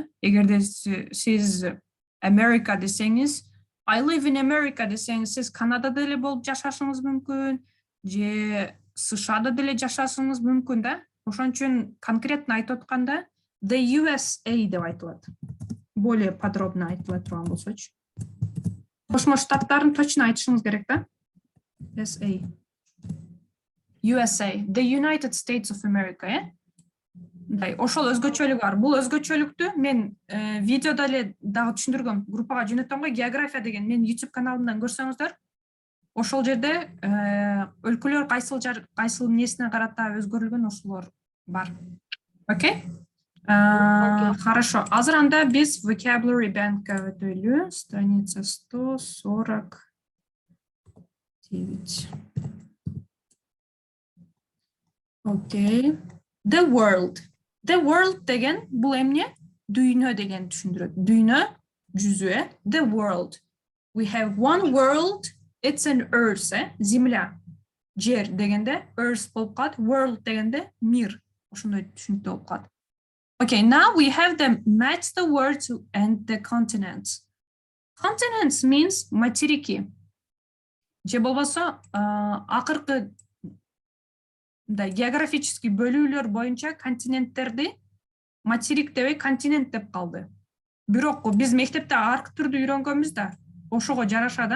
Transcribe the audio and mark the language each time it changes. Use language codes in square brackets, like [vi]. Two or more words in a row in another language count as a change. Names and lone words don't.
[ky] Эгерде сиз Америка десеңиз, [en] I live in America [ky] десеңиз, сиз Канадада деле болуп жашашыңыз мүмкүн, же США-да деле жашашыңыз мүмкүн да. Ошон үчүн конкретно айтып атканда [en] the USA [ky] деп айтылат. [ru] Более подробно [ky] айтыла турган болсочу. Кошмо Штаттарын точно айтышыңыз керек да. [en] USA, the United States of America, [ky] Ошол өзгөчөлүк бар. Бул өзгөчөлүктү мен видеодо эле дагы түшүндүргөм. Группага жөнөттөм го, география деген мен YouTube каналымдан көрсөңүздөр, ошол жерде өлкөлөр кайсыл эмнесине карата өзгөрүлгөн ошолор бар. [ru] Окей? Хорошо. [ky] Азыр анда биз [en] vocabulary bankка [ky] өтөлү. [ru] Страница 149. [ky] Окей. [en] The world. The world [ky] деген бул эмне? Дүйнө деген түшүндүрөт. Дүйнө, жүзү. [en] The world. We have one world. It's an earth. [ky] Земля. Жер дегенде earth болуп калат. World дегенде мир. Ошондой түшүнүктүү болуп калат. [en] Okay, now we have them match the words and the continents. Continents means материки. [ky] Же болбосо акыркы географический бөлүүлөр боюнча континенттерди материк дебей континент деп калды. Бирок биз мектепте аркы түрдү үйрөнгөнбүз да. Ошого жараша да.